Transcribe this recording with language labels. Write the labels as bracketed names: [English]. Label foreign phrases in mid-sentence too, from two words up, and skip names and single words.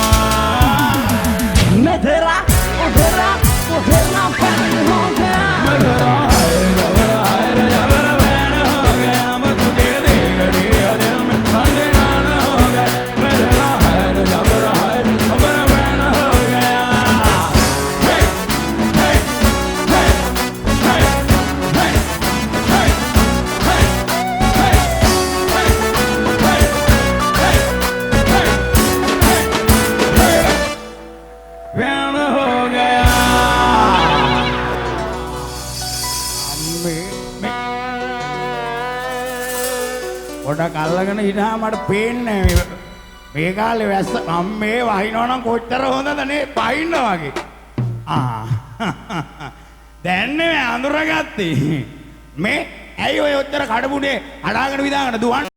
[Hindi] मैं तेरा फैन हो गया मैं तेरा है जबर फैन हो गया मैं तुझे देख लिया दिल में धड़कन हो गया मैं तेरा है जबर फैन हो गया हे हे हे हे हे फैन हो गया [Sinhala] පොඩක් අල්ලගෙන හිටා මට පේන්නේ මේ කාලේ වැස්ස අම්මේ වහිනවනම් කොච්චර හොඳද නේ පයින්න වගේ දැන් නේ අඳුරගත්තේ මේ ඇයි ඔය ඔච්චර කඩපුඩේ හදාගෙන විදාගෙන දුවන්නේ